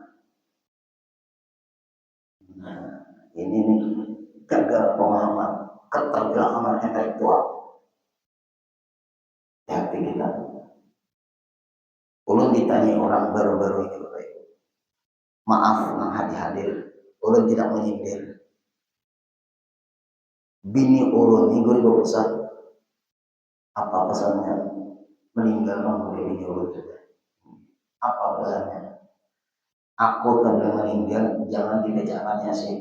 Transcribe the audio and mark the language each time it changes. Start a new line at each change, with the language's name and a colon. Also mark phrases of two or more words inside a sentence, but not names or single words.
Indonesian: Nah, ini nih gagal pemahaman, ketergantungan intelektual. Hati kita. Ulun ditanya orang baru-baru ini, maaf nang hadir, ulun tidak menyindir. Bini ulun ini gue berpesan, apa pesannya? Meninggal oleh bini ulun juga. Apa pesannya? Aku kalau meninggal jangan dibacakan Yasin.